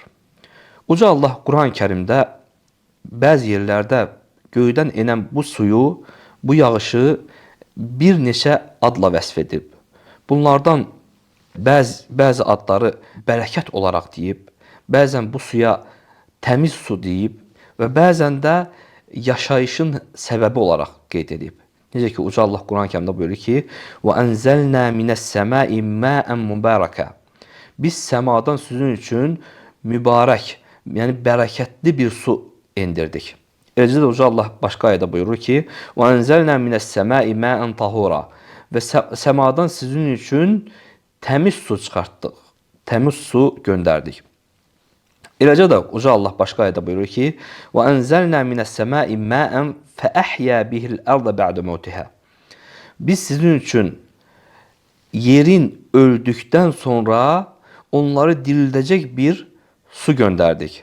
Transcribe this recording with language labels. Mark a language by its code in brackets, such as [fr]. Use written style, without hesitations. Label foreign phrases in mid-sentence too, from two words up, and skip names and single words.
[az] Uca Allah Quran-ı Kərimdə bəzi yerlərdə göydən enən bu suyu, bu yağışı bir neçə adla vəsf edib. Bunlardan bəzi adları bərəkət olaraq deyib, bəzən bu suya təmiz su deyib və bəzən də yaşayışın səbəbi olaraq qeyd edib. Necə ki, Uca Allah Quran-ı Kərimdə buyurur ki: [ar] "وَأَنْزَلْنَا مِنَ السَّمَاءِ مَاءً مُبَارَكًا." [az] Biz səmadan sizin üçün mübarək, yəni bərəkətli bir su endirdik. Eləcə də Uca Allah başqa ayədə buyurur ki: [ar] "وَأَنْزَلْنَا مِنَ السَّمَاءِ مَاءً طَهُورًا." [az] Və səmadan sizin üçün təmiz su çıxartdıq, təmiz su göndərdik. Eləcə də Uca Allah başqa ayədə buyurur ki: [ar] "وأنزلنا من السماء ماء فأحيا به الأرض بعد موتها." [tr] Biz sizin üçün yerin öldükten sonra onları dirildecek bir su gönderdik.